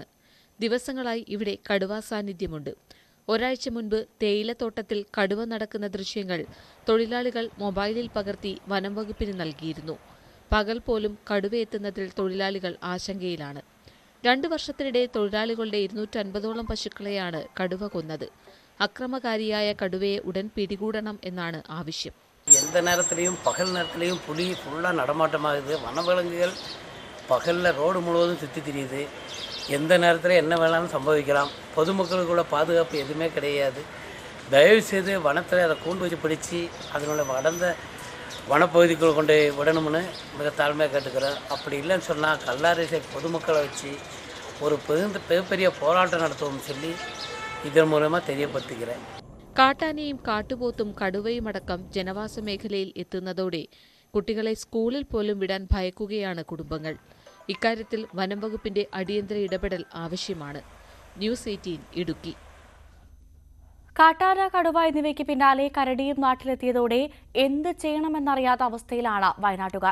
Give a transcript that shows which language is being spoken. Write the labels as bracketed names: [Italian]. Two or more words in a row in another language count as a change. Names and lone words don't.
[Malayalam] ദിവസങ്ങളായി ഇവിടെ കടുവാ സാന്നിധ്യമുണ്ട്. ഒരാഴ്ച മുൻപ് തേയിലത്തോട്ടത്തിൽ കടുവ നടക്കുന്ന ദൃശ്യങ്ങൾ തൊഴിലാളികൾ മൊബൈലിൽ പകർത്തി വനം വകുപ്പിന് നൽകിയിരുന്നു. പകൽ പോലും കടുവയെത്തുന്നതിൽ തൊഴിലാളികൾ ആശങ്കയിലാണ്. 2 വർഷത്തിനിടെ തൊഴിലാളികളുടെ 250ഓളം പശുക്കളെയാണ് കടുവ കൊന്നത്. അക്രമകാരിയായ കടുവയെ ഉടൻ പിടികൂടണം എന്നാണ് ആവശ്യം. [Tamil] எந்த நேரத்துலையும் பகல் நேரத்துலையும் புலி ஃபுல்லாக நடமாட்டமாகுது. வனவிலங்குகள் பகலில் ரோடு முழுவதும் சுற்றி திரியுது. எந்த நேரத்தில் என்ன வேணாலும் சம்பவிக்கலாம். பொதுமக்களுக்குள்ள பாதுகாப்பு எதுவுமே கிடையாது. தயவுசெய்து வனத்தில் அதை கூண்டு வச்சு பிடிச்சி அதனோட வளர்ந்த வனப்பகுதிக்குள் கொண்டு விடணும்னு மிக தாழ்மையாக கேட்டுக்கிறேன். அப்படி இல்லைன்னு சொன்னால் கல்லாரிசை பொதுமக்களை வச்சு ஒரு மிகப்பெரிய போராட்டம் நடத்துவோம்னு சொல்லி இதன் மூலமாக தெரியப்படுத்திக்கிறேன். [Malayalam] കാട്ടാനയും കാട്ടുപോത്തും കടുവയുമടക്കം ജനവാസ മേഖലയിൽ എത്തുന്നതോടെ കുട്ടികളെ സ്കൂളിൽ പോലും വിടാൻ ഭയക്കുകയാണ് കുടുംബങ്ങൾ. ഇക്കാര്യത്തിൽ വനം വകുപ്പിന്റെ അടിയന്തര ഇടപെടൽ ആവശ്യമാണ്. ന്യൂസ് 18 ഇടുക്കി. കാട്ടാന, കടുവ എന്നിവയ്ക്ക് പിന്നാലെ കരടിയും നാട്ടിലെത്തിയതോടെ എന്ത് ചെയ്യണമെന്നറിയാത്ത അവസ്ഥയിലാണ് വയനാട്ടുകാർ.